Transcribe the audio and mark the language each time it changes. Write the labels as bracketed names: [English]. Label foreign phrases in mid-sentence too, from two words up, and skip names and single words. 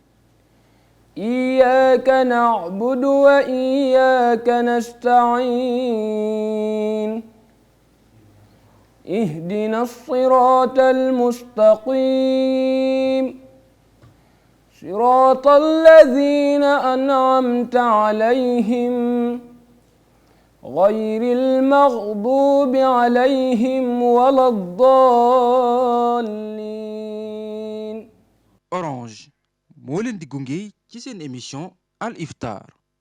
[Arabic] إياك نعبد وإياك نستعين اهدنا الصراط المستقيم صراط الذين أنعمت عليهم غير المغضوب عليهم ولا الضالين [Wolof] Orange moo leen di gunge ci seen émission Al Iftar